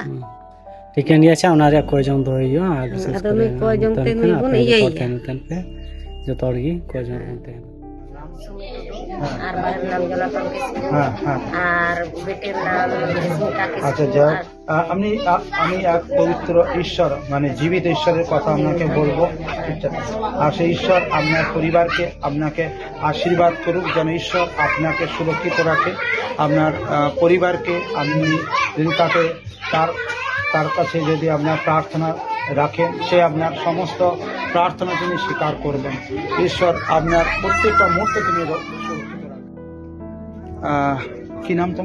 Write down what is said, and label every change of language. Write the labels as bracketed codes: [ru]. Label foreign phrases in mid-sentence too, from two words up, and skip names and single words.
[sat] ᱴᱷᱤᱠᱟᱹᱱ ᱜᱮᱭᱟ ᱟᱪᱪᱷᱟ ᱚᱱᱟ ᱨᱮᱭᱟᱜ ᱠᱚᱭ ᱡᱚᱝ ᱫᱚᱦᱚᱭ ᱦᱩᱭᱩᱜᱼᱟ ᱟᱨ ᱵᱤᱥᱮᱥ ᱟᱫᱚ ᱠᱚᱨᱮ ᱱᱩᱭ ᱠᱚᱭ ᱡᱚᱝ ᱛᱮ ᱱᱩᱭ ᱵᱚᱱ ᱤᱭᱟᱹᱭᱮᱭᱟ ᱯᱮ ᱡᱚᱛᱚ ᱦᱚᱲ ᱜᱮ ᱠᱚᱭ ᱡᱚᱝ ᱵᱚᱱ ᱛᱟᱦᱮᱱᱟ [bn] আর ভাইয়ের নাম জনাতন কিস্কু আর বেটির নাম স্মিতা আচ্ছা কিস্কু যাক আমি এক পবিত্র ঈশ্বর মানে জীবিত ঈশ্বরের কথা আপনাকে বলবো আর সেই ঈশ্বর আপনার পরিবারকে আপনাকে আশীর্বাদ করুক যেন ঈশ্বর আপনাকে সুরক্ষিত রাখে আপনার পরিবারকে আপনি যদি তাকে তার কাছে যদি আপনার প্রার্থনা রাখেন সে আপনার সমস্ত প্রার্থনা তিনি স্বীকার করবেন ঈশ্বর আপনার প্রত্যেকটা মুহূর্তে তিনি কি নাম তোমার